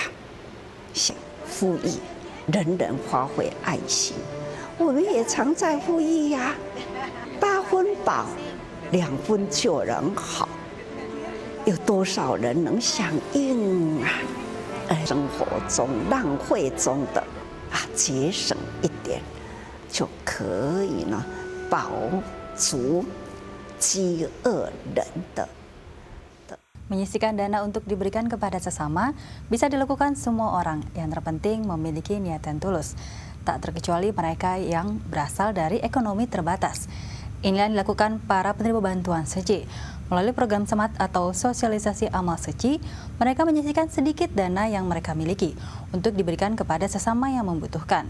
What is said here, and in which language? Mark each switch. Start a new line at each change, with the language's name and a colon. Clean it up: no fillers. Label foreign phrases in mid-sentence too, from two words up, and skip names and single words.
Chinese: 想呼吁人人发挥爱心，我们也常在呼吁呀，8分饱，2分救人好，有多少人能响应啊？生活中浪费中的节省一点，就可以呢饱足饥饿人的。
Indonesian: Menyisihkan dana untuk diberikan kepada sesama bisa dilakukan semua orang. Yang terpenting memiliki niat yang tulus. Tak terkecuali mereka yang berasal dari ekonomi terbatas. Inilah yang dilakukan para penerima bantuan Seci. Melalui program Semat atau sosialisasi amal Seci, mereka menyisihkan sedikit dana yang mereka miliki untuk diberikan kepada sesama yang membutuhkan.